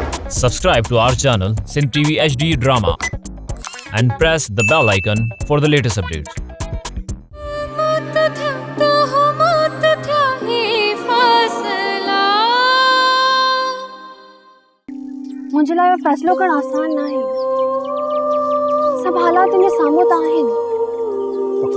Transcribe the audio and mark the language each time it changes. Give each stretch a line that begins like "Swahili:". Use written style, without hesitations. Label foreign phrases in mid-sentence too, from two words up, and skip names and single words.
English: Subscribe to our channel Sindh TV HD Drama and press the bell icon for the latest updates.
Sindhi: मुझे लाइ फ़ैसिलो करणु आसान न आहे। सभु हालात इन साम्हूं त आहिनि।